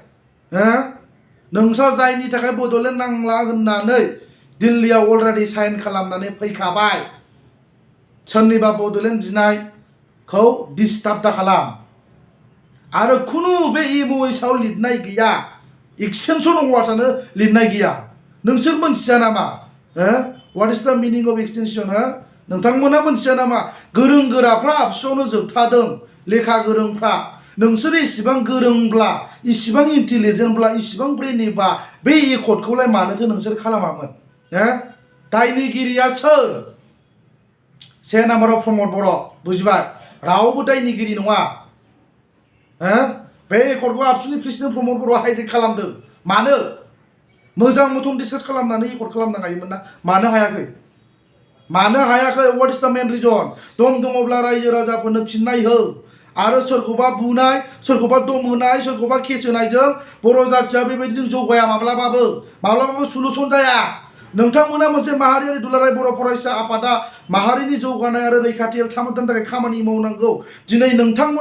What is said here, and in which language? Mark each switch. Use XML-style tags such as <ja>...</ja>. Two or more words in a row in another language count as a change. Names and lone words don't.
<brx>नोंसोर जायनि थाखाय बड'लेण्ड नांला होननानै दिल्लीयाव अलरेडि साइन खालामनानै फैखाबाय सोरनिबा बड'लेण्ड बिनायखौ डिस्टार्ब दा खालाम आरो खुनु बे एमअएसआव लिरनाय गैया एक्सटेनसन वार्डआनो लिरनाय गैया नोंसोर मोनथिया नामा</brx> <en>what is the meaning of extension</en> <brx>नोंथांमोना मोनथिया नामा गोरों गोराफ्रा आबसुआवनो जोबथादों लेखा गोरोंफ्रा नोंसोर इसिबां गोरोंब्ला इसिबां इन्टेलिजेन्टब्ला इसिबां ब्रेनिबा बे एकर्डखौलाय मानोथो नोंसोर खालामामोन दायनिगिरिया सोर से नाम्बाराव प्रमद बर' बुझिबाय रावबो दायनिगिरि नङा बे एकर्डखौ आबसुनि प्रेसिडेन्ट प्रमद बर'आ हाइजेक खालामदों मानो मोजां मथन डिसकास खालामनानै एकर्ड खालामनो हायोमोन ना मानो हायाखै</brx> <en>what is the main reason</en> <brx>दङब्ला रायजो राजाफोरनो फिननाय हो आरो सोरखौबा बुनाय सोरखौबा दम होनाय सोरखौबा केस होनायजों बर' जाथिया बेबायदिजों जौगाया माब्लाबाबो सलुसन जाया नोंथांमोना मोनसे माहारियारि दुलाराय बर' फरायसा आफादा माहारिनि जौगानाय आरो रैखाथियाव थामोनथानि थाखाय खामानि मावनांगौ दिनै नोंथांमोना</brx>